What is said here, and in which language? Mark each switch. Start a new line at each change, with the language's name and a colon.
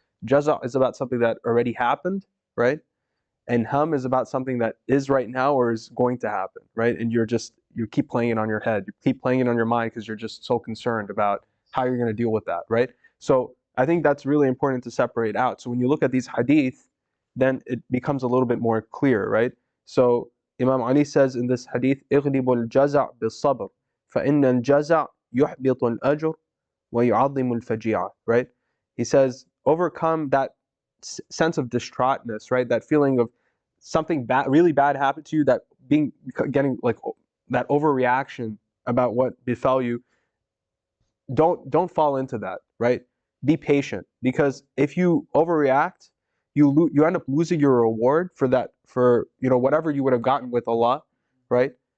English: Jaza is about something that already happened, right? And hum is about something that is right now or is going to happen, right? And you keep playing it on your head, you keep playing it on your mind because you're just so concerned about how you're going to deal with that, right? So I think that's really important to separate out. So when you look at these hadith, then it becomes a little bit more clear, right? So Imam Ali says in this hadith,
Arabic: اغلب الجزع بالصبر فإن الجزع يحبط الأجر ويعظم الفجيعة,
English: right? He says, overcome that sense of distraughtness, right? That feeling of something bad, really bad happened to you, getting like that overreaction about what befell you. Don't fall into that, right? Be patient, because if you overreact, you end up losing your reward for whatever you would have gotten with Allah, right?